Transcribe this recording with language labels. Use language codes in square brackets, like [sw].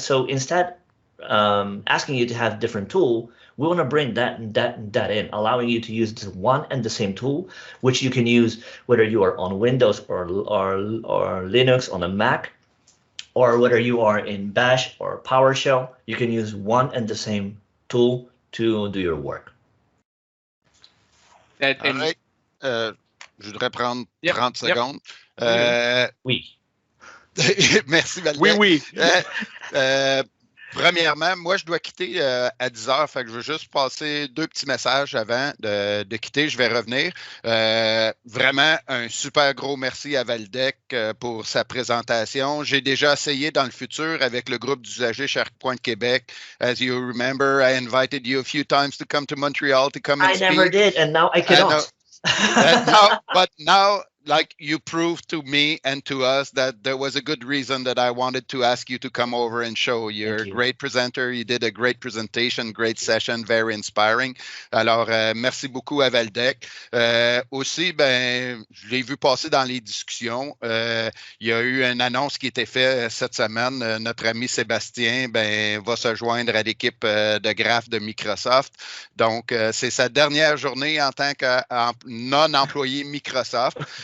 [en] So instead, asking you to have different tool, we want to bring that in, allowing you to use this one and the same tool, which you can use whether you are on Windows or Linux on a Mac, or whether you are in Bash or PowerShell. You can use one and the same tool to do your work. All right. [fr] Je voudrais prendre 30 secondes. Oui. Merci, Waldek. Oui. Premièrement, moi, je dois quitter à 10 heures, fait que je veux juste passer 2 petits messages avant de quitter. Je vais revenir. Vraiment, un super gros merci à Waldek pour sa présentation. J'ai déjà essayé dans le futur avec le groupe d'usagers SharePoint Québec. [en] As you remember, I invited you a few times to come to Montreal to come and speak. I never did, and now I cannot. But now, like, you proved to me and to us that there was a good reason that I wanted to ask you to come over and show. You're a great presenter. You did a great presentation, great session, very inspiring. [fr] Alors, merci beaucoup à Waldek. Aussi, je l'ai vu passer dans les discussions. Il y a eu une annonce qui a été faite cette semaine. Notre ami Sébastien va se joindre à l'équipe de graphes de Microsoft. Donc, c'est sa dernière journée en tant que non-employé Microsoft.